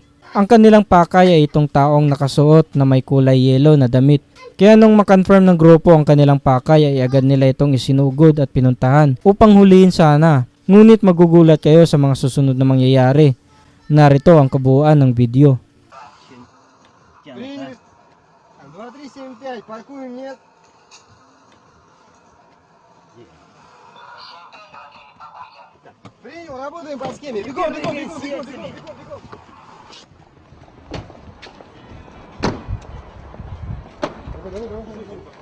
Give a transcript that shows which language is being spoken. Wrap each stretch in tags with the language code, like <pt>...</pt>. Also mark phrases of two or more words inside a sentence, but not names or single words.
<tl>Ang kanilang pakay ay itong taong nakasuot na may kulay yellow na damit. Kaya nung makonfirm ng grupo ang kanilang pakay ay agad nila itong isinugod at pinuntahan upang huliin sana. Ngunit magugulat kayo sa mga susunod na mangyayari. Narito ang kabuuan ng video. 2375,</tl> <ru>паркуем, нет. Принял, работаем по схеме. Бегом, бегом, бегом, бегом, бегом, бегом. Давай, давай, давай.</ru>